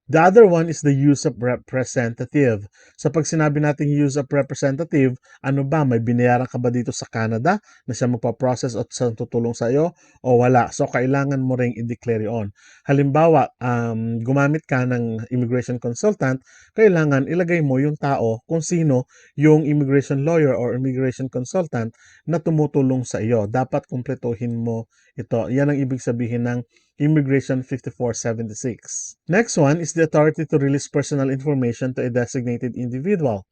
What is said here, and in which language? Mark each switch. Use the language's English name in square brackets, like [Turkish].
[English] The other one is the use of representative. [Filipino] So pag sinabi natin [English] use of representative, [Filipino] ano ba? May binayaran ka ba dito sa Canada na siya magpa-process at siya tutulong sa iyo o wala? So kailangan mo ring i-declare on. Halimbawa, gumamit ka ng immigration consultant, kailangan ilagay mo yung tao kung sino yung immigration lawyer or immigration consultant na tumutulong sa iyo. Dapat kumpletuhin mo ito. Yan ang ibig sabihin ng Immigration 5476. [English] Next one is the authority to release personal information to a designated individual.